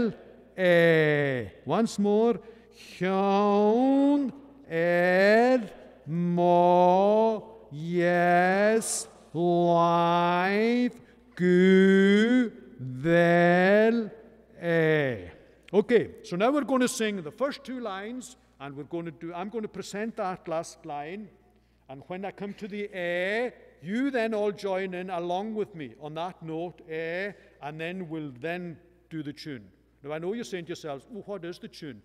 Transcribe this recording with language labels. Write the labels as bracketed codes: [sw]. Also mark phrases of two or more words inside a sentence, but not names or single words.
[en] Once more. Mo, yes, live, gu, vel, e. Okay, so now we're going to sing the first two lines, and I'm going to present that last line, and when I come to the e, you then all join in along with me on that note, e, and then we'll then do the tune. Now I know you're saying to yourselves, oh, what is the tune?